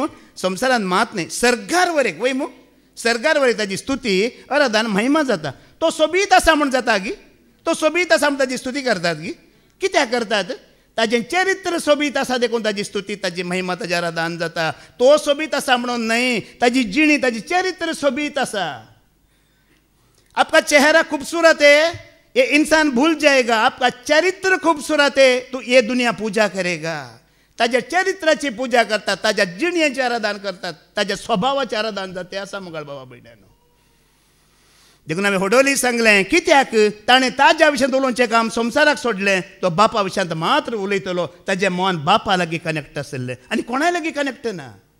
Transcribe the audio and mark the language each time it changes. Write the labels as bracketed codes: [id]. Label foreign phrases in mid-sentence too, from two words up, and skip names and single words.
[kok] संवसारांत मात न्ही सर्गार वरेक वय मू. सर्गार वरेक ताजी स्तुती अरदान महिमा जाता. तो सोबीत आसा म्हूण जाता गी. तो सोबीत आसा म्हूण ताजी स्तुती करतात गी. कित्याक करतात. ताजें चरित्र सोबीत आसा देखून ताजी स्तुती ताजी महिमा ताजें अरदान जाता. तो सोबीत आसा म्हणून न्हय ताजी जिणी ताजी चरित्र सोबीत आसा. [hi] आपका चेहरा खूबसूरत है ये इंसान भूल जाएगा. आपका चरित्र खूबसूरत है तो ये दुनिया पूजा करेगा. [kok] ताज्या चरित्राची पूजा करतात ताज्या जिणेचें आराधन करतात ताज्या स्वभावाचें आराधन जाता. तें आसा मोगाळ बाबा भयण्यानो. देखून हांवें होडोली सांगलें कित्याक ताणें ताज्या विशयांत उलोवचें काम संवसाराक सोडलें. तो बापा विशयांत मात्र उलयतलो. ताजें मन बापा लागीं कनेक्ट आसलें आनी कोणाय लागीं कनेक्ट ना.